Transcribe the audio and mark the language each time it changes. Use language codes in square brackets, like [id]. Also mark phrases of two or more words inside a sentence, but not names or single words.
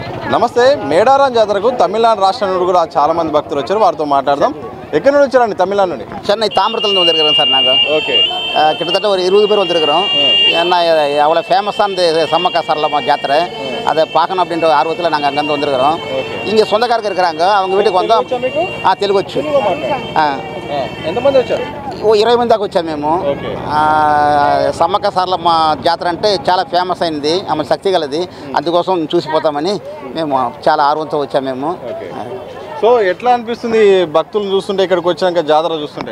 [te] నమస్తే. మేడారం జాతరకు తమిళనాడు రాష్ట్రం నుండి కూడా చాలా మంది భక్తులు వచ్చారు. వారితో మాట్లాడదాం. ఎక్కడి నుండి వచ్చారండి? తమిళనాడు నుండి. [ta] சென்னை தாம்பரத்தில் வந்திருக்கிறோம் சார். நாங்கள் [te] ఓకే. [ta] கிட்டத்தட்ட ஒரு 20 பேர் வந்திருக்கிறோம். ஏன்னா அவ்வளோ ஃபேமஸானது சம்மக்கா சரளமா ஜாத்திரை, அதை பார்க்கணும் அப்படின்ற ஆர்வத்தில் நாங்கள் அங்கேருந்து வந்திருக்கிறோம். இங்கே சொந்தக்காரங்க இருக்கிறாங்க, அவங்க வீட்டுக்கு வந்தோம். [te] తెలుగు వచ్చు. ఎంతమంది వచ్చారు? ఓ 20 మంది దాకా వచ్చాము మేము. సమ్మక్క సారలమ్మ జాతర అంటే చాలా ఫేమస్ అయింది, ఆమె శక్తి గలది, అందుకోసం చూసిపోతామని మేము చాలా ఆర్వంతో వచ్చాము మేము. సో ఎట్లా అనిపిస్తుంది భక్తులు చూస్తుంటే, ఇక్కడికి వచ్చాక జాతర చూస్తుంటే?